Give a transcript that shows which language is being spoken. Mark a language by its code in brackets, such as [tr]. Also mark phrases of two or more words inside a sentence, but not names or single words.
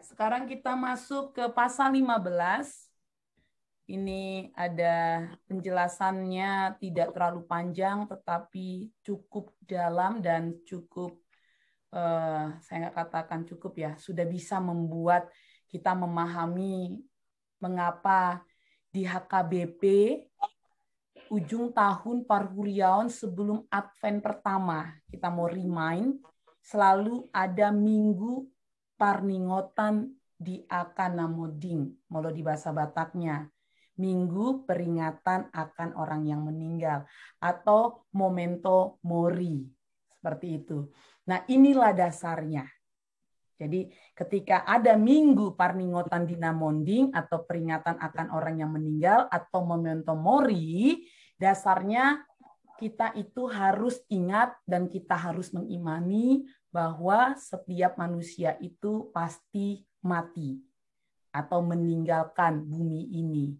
[id] Ya, sekarang kita masuk ke pasal 15. ini ada penjelasannya tidak terlalu panjang, tetapi cukup dalam dan cukup, saya nggak katakan cukup ya, sudah bisa membuat kita memahami mengapa di HKBP ujung tahun Parhuriaon sebelum Advent pertama, kita mau remind, selalu ada minggu [bbc] Parningotan di Akanamoding, [id] molo di bahasa Bataknya. Minggu peringatan akan orang yang meninggal atau [la] Memento Mori, [id] seperti itu. Nah, inilah dasarnya. Jadi ketika ada minggu [bbc] Parningotan Dina Monding [id] atau peringatan akan orang yang meninggal atau [la] Memento Mori, [id] dasarnya kita itu harus ingat dan kita harus mengimani bahwa setiap manusia itu pasti mati atau meninggalkan bumi ini.